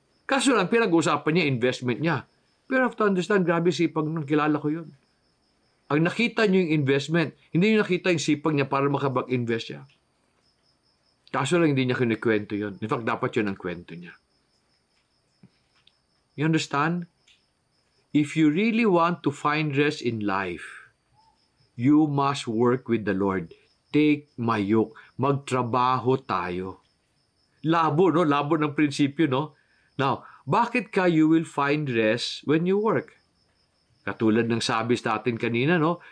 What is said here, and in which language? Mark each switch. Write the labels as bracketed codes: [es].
[tl] Kaso lang, pinag-usapan niya, investment niya. Pero [en] you have to understand, [tl] grabe sipag nung kilala ko yun. Ang nakita niyo yung investment, hindi niyo nakita yung sipag niya para makabag-invest siya. Kaso lang, hindi niya kinikwento yun. In fact, dapat yun ang kwento niya. [en] You understand? If you really want to find rest in life, you must work with the Lord. Take my yoke. [tl] Magtrabaho tayo. Labo, no? Labo ng prinsipyo, no? [en] Now, [tl] bakit ka [en] you will find rest when you work? [tl] Katulad ng sabi sa atin kanina, no?